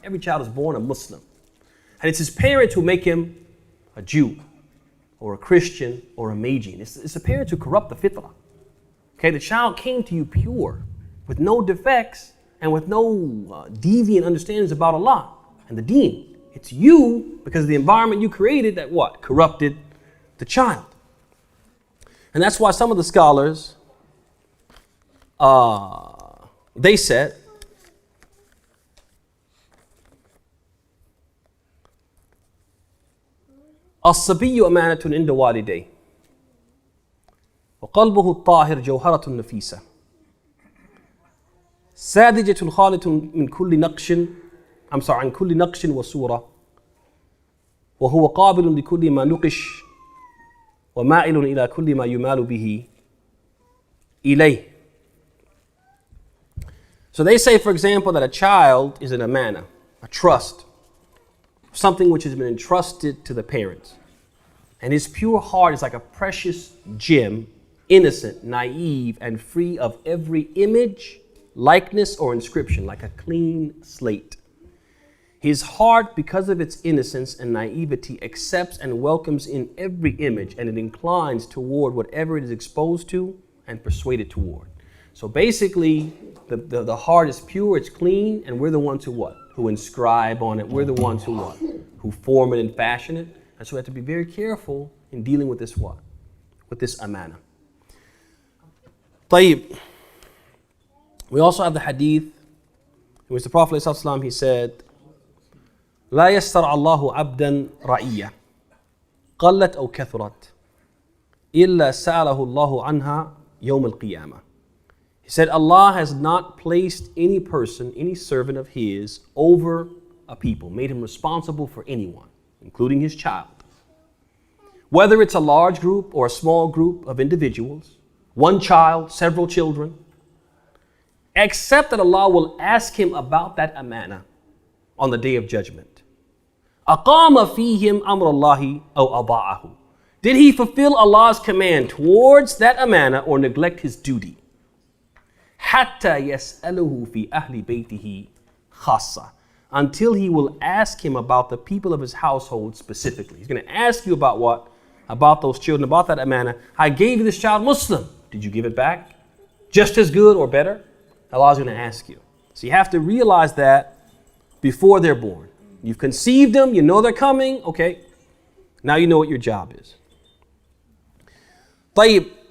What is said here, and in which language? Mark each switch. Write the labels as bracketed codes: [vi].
[en] Every child is born a Muslim. And it's his parents who make him a Jew, or a Christian, or a Magian. It's the parents who corrupt the fitra. Okay, the child came to you pure, with no defects, and with no deviant understandings about Allah and the deen. It's you, because of the environment you created, that what? Corrupted the child. And that's why some of the scholars, they said, [ar] الصبي أمانة عند والديه وقلبه الطاهر جوهرة نفيسة ساذجة خالة من كل نقش عن كل نقش وصورة وهو قابل لكل ما نقش ومائل إلى كل ما يمال به إليه. [en] So they say, for example, that a child is an amana, a trust, something which has been entrusted to the parents. And his pure heart is like a precious gem, innocent, naive, and free of every image, likeness, or inscription, like a clean slate. His heart, because of its innocence and naivety, accepts and welcomes in every image, and it inclines toward whatever it is exposed to and persuaded toward. So basically, the heart is pure, it's clean, and we're the ones who what? Who inscribe on it. We're the ones who what? Who form it and fashion it. And so we have to be very careful in dealing with this what? With this amana. [ar] طيب. [en] We also have the hadith in which the Prophet ﷺ, he said, [ar] لا يسترع الله عبدا رعية قلت أو كثرت إلا سأله الله عنها يوم القيامة. [en] He said, Allah has not placed any person, any servant of his over a people, made him responsible for anyone, including his child. Whether it's a large group or a small group of individuals, one child, several children, except that Allah will ask him about that amana on the day of judgment. [ar] أقام فيهم أمر الله أو أضاعه. [en] Did he fulfill Allah's command towards that amana or neglect his duty? [ar] حتى يسأله في أهل بيته خاصة. [en] Until he will ask him about the people of his household specifically. He's going to ask you about what? About those children, about that amana. I gave you this child Muslim. Did you give it back? Just as good or better? Allah's going to ask you. So you have to realize that before they're born. You've conceived them, you know they're coming, okay. Now you know what your job is. [ar] طيب,